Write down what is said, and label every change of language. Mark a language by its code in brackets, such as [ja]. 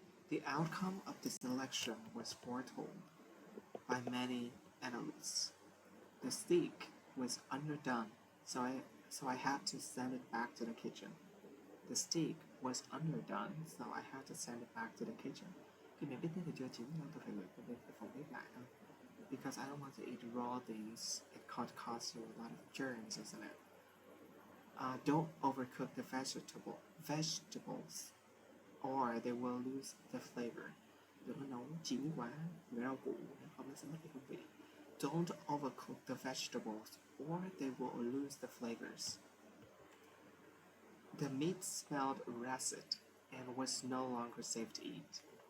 [en] The outcome of this election was foretold by many analysts. The steak was underdone, so I had to send it back to the kitchen. The steak was underdone, so I had to send it back to the kitchen. [vi] Khi mình biết thì chưa chín nên tôi phải gửi về phòng bếp lại thôi. [en] Because I don't want to eat raw things. It could cause you a lot of germs, isn't it? Don't overcook the vegetables or or they will lose the flavor. [vi] Đừng có nấu chín quá người rau củ, nếu không nó sẽ mất đi hương vị. [en] Don't overcook the vegetables or they will lose the flavors. The meat smelled rancid and was no longer safe to eat.